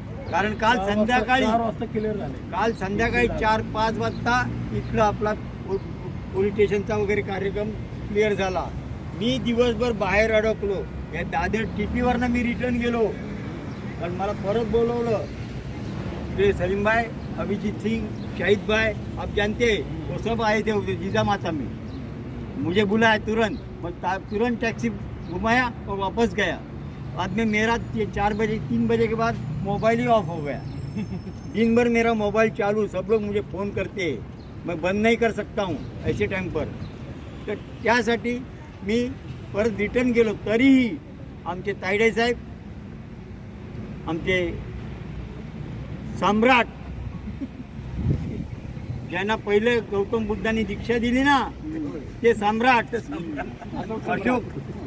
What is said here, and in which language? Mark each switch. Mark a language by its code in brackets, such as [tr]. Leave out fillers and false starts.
[mr] कारण काल संध्याकाळी 4-5 वाजता इथलं आपला पोलीस स्टेशनचा वगैरे कार्यक्रम क्लिअर झाला। मी दिवसभर बाहेर अडकलो, या दादर टीपीवरनं मी रिटर्न गेलो, पण मला परत बोलवलं। [hi] ते सलीम भाई, अभिजीत सिंह, शाहिद भाई, आप जानते वो सब आए थे उधर, जीजा माता में मुझे बुलाया तुरंत, मैं तुरंत टैक्सी घुमाया और वापस गया। बाद में मेरा 3 बजे के बाद मोबाइल ही ऑफ हो गया। दिन भर मेरा मोबाइल चालू, सब लोग मुझे फ़ोन करते, मैं बंद नहीं कर सकता हूँ ऐसे टाइम पर। [mr] तर त्यासाठी मी परत रिटर्न गेलो, तरीही आमचे तायडे साहेब, आमचे सम्राट, ज्यांना पहिले गौतम बुद्धांनी दीक्षा दिली ना, ते सम्राट अशोक